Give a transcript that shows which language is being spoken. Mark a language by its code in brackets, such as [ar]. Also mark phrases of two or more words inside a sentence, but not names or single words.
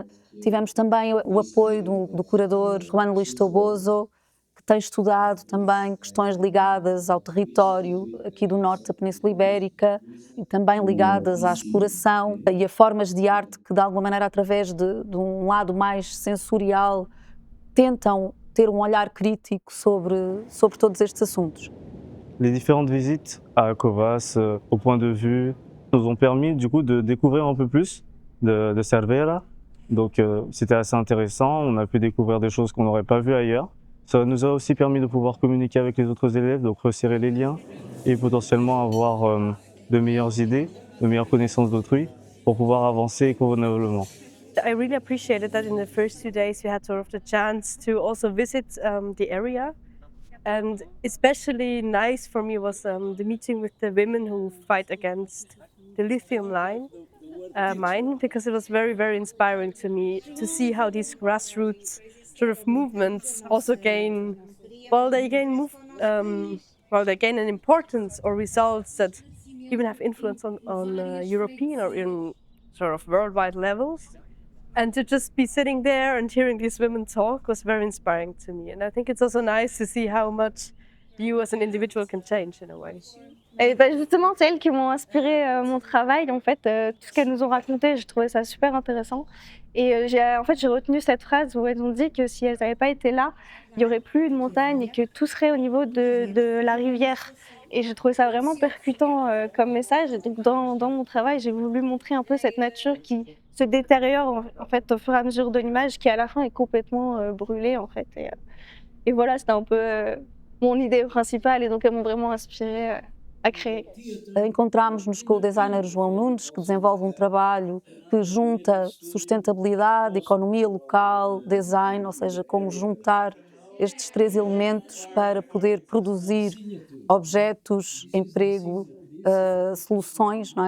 [pt] Tivemos também o apoio do curador Juan Luís Toboso, que tem estudado também questões ligadas ao território aqui do norte da Península Ibérica e também ligadas à exploração e a formas de arte que, de alguma maneira, através de um lado mais sensorial, tentam ter um olhar crítico sobre todos estes assuntos. [fr] Les différentes visites à Covas, au point de vue, nous ont permis du coup de découvrir un peu plus de Cerveira. Donc c'était assez intéressant, on a pu découvrir des choses qu'on n'aurait pas vues ailleurs. Ça nous a aussi permis de pouvoir communiquer avec les autres élèves, donc resserrer les liens et potentiellement avoir de meilleures idées, de meilleures connaissances d'autrui pour pouvoir avancer convenablement. [en] I really appreciated that in the first 2 days we had sort of the chance to also visit the area, and especially nice for me was the meeting with the women who fight against the lithium mine, because it was very, very inspiring to me to see how these grassroots sort of movements also gain well, they gain an importance or results that even have influence on European or in sort of worldwide levels. And to just be sitting there and hearing these women talk was very inspiring to me. And I think it's also nice to see how much you as an individual can change in a way. [fr] Et bah, justement, c'est elles qui m'ont inspiré mon travail. En fait, tout ce qu'elles nous ont raconté, j'ai trouvé ça super intéressant. Et j'ai retenu cette phrase où elles ont dit que si elles n'avaient pas été là, il n'y aurait plus de montagne et que tout serait au niveau de la rivière. Et j'ai trouvé ça vraiment percutant comme message. Et donc dans mon travail, j'ai voulu montrer un peu cette nature qui se détériore en fait au fur et à mesure de l'image, qui à la fin est complètement brûlée en fait. Et voilà, c'était un peu mon idée principale et donc elles m'ont vraiment inspirée a créer. [pt] Encontramos-nos com o designer João Nunes, que desenvolve trabalho que junta sustentabilidade, economia local, design, ou seja, como juntar estes 3 elementos para poder produzir objetos, emprego, soluções, não é?